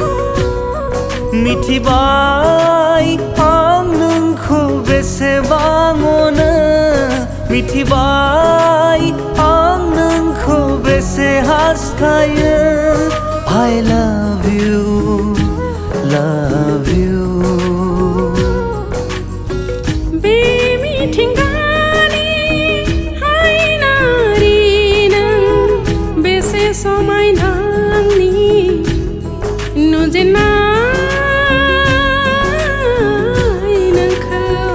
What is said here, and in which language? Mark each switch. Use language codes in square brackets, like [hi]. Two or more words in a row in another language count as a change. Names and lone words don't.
[brx] मिथिबाय आं नोंखौ बेसेबां अनो मिथिबाय आं नोंखौ बेसे हास्थायो [en] I love you [brx] बे मिथिंगानि हायनारि नों बेसे समायना आंनि नुजेननाय नोंखौ